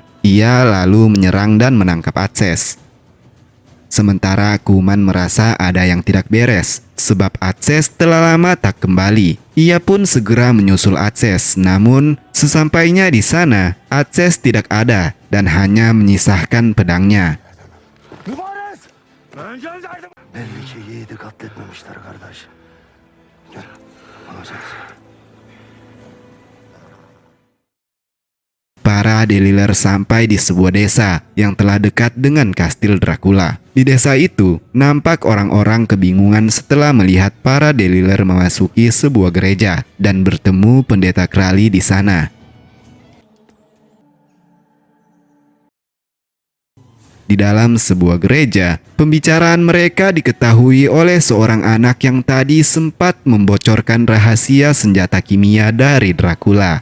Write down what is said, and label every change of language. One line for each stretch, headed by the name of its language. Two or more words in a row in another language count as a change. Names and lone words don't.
Indonesian: Ia lalu menyerang dan menangkap Atses. Sementara Kuman merasa ada yang tidak beres, sebab Atses telah lama tak kembali. Ia pun segera menyusul Atses, namun sesampainya di sana, Atses tidak ada dan hanya menyisahkan pedangnya.
Turkish: Belli ki yiğidi katletmemişler kardeş. Gel, alacağız.
Indonesian: Para Deliler sampai di sebuah desa yang telah dekat dengan kastil Dracula. Di desa itu, nampak orang-orang kebingungan setelah melihat para Deliler memasuki sebuah gereja dan bertemu pendeta Crowley di sana. Di dalam sebuah gereja, pembicaraan mereka diketahui oleh seorang anak yang tadi sempat membocorkan rahasia senjata kimia dari Dracula.